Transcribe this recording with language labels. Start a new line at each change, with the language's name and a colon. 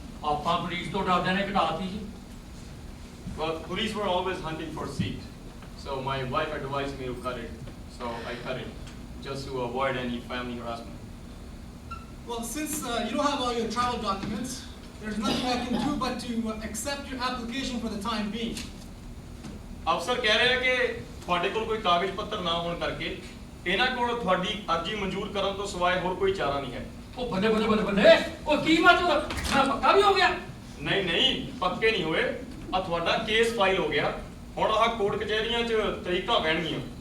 Punjabi: ਆਪਾਂ ਪੁਲਿਸ ਤੋਂ ਡਰਦੇ ਨੇ ਕਟਾਤੀ ਜੀ।
English: Well, police were always hunting for Sikh, so my wife advised me to cut it, so I cut it just to avoid any family harassment. Well, since you don't have all your travel documents, there's nothing I can do but to accept your application for the time being.
Punjabi: ਅਫਸਰ ਕਹਿ ਰਿਹਾ ਕਿ ਤੁਹਾਡੇ ਕੋਲ ਕੋਈ ਕਾਗਜ਼ ਪੱਤਰ ਨਾ ਹੋਣ ਕਰਕੇ ਇਹਨਾਂ ਕੋਲ ਤੁਹਾਡੀ ਅਰਜ਼ੀ ਮਨਜ਼ੂਰ ਕਰਨ ਤੋਂ ਸਿਵਾਏ ਹੋਰ ਕੋਈ ਚਾਰਾ ਨਹੀਂ ਹੈ। ਉਹ ਬੱਲੇ ਬੱਲੇ ਬੱਲੇ ਬੱਲੇ, ਉਹ ਕੀ ਮਤਲਬ? ਮੈਂ ਪੱਕਾ ਵੀ ਹੋ ਗਿਆ? ਨਹੀਂ ਨਹੀਂ, ਪੱਕੇ ਨਹੀਂ ਹੋਏ। ਆ ਤੁਹਾਡਾ ਕੇਸ ਫਾਈਲ ਹੋ ਗਿਆ, ਹੁਣ ਆਹ ਕੋਰਟ ਕਚਹਿਰੀਆਂ 'ਚ ਤਰੀਕਾਂ ਬਹਿਣਗੀਆਂ।